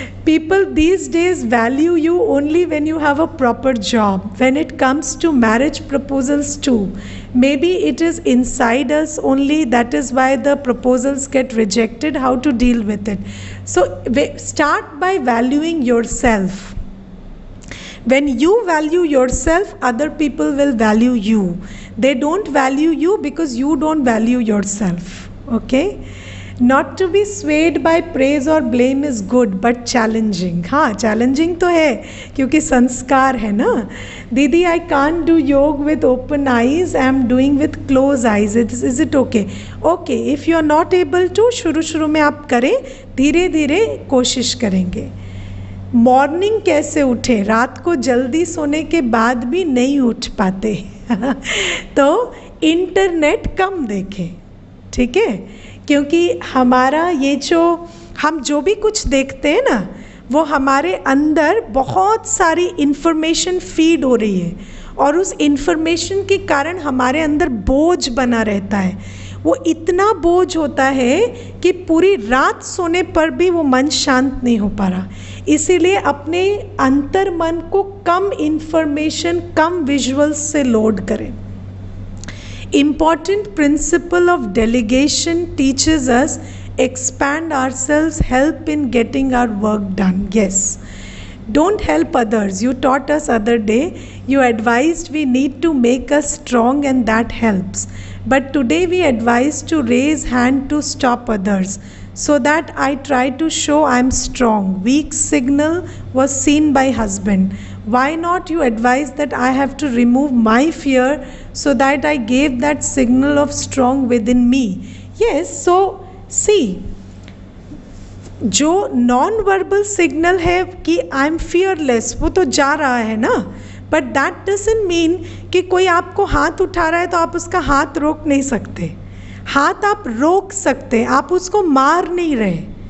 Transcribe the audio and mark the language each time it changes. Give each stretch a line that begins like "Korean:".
English: People these days value you only when you have a proper job, when it comes to marriage proposals too, maybe it is inside us only, that is why the proposals get rejected, how to deal with it. So start by valuing yourself. When you value yourself, other people will value you. They don't value you because you don't value yourself. Okay? Not to be swayed by praise or blame is good, but challenging.
Hindi: हाँ challenging तो है, क्योंकि संस्कार है ना।
English: दीदी I can't do yoga with open eyes, I am doing with closed eyes. Is it okay? Okay, if you are not able to,
Hindi: शुरू में आप करें, धीरे धीरे कोशिश करेंगे। मॉर्निंग कैसे उठे, रात को जल्दी सोने के बाद भी नहीं उठ पाते तो इंटरनेट कम देखें, ठीक है, क्योंकि हमारा ये हम जो भी कुछ देखते हैं ना, वो हमारे अंदर बहुत सारी इन्फॉर्मेशन फीड हो रही है, और उस इन्फॉर्मेशन के कारण हमारे अंदर बोझ बना रहता है। वो इतना बोझ होता है कि पूरी रात सोने पर भी वो मन शांत नहीं हो पा रहा। इसीलिए अपने अंतर मन को कम इन्फॉर्मेशन, कम विजुअल्स से लोड करें।
English: Important principle of delegation teaches us expand ourselves, help in getting our work done. Yes. Don't help others. You taught us other day, you advised we need to make us strong and that helps. But today we advise to raise hand to stop others. So that I try to show I am strong. Weak signal was seen by husband. Why not you advise that I have to remove my fear so that I gave that signal of strong within me. Yes, so see,
Hindi: जो non verbal signal है कि
English: I am fearless,
Hindi: वो तो जा रहा है ना,
English: but that doesn't mean
Hindi: कि कोई आपको हाथ उठा रहा है तो आप उसका हाथ रोक नहीं सकते। हाथ आप रोक सकते, आप उसको मार नहीं रहे।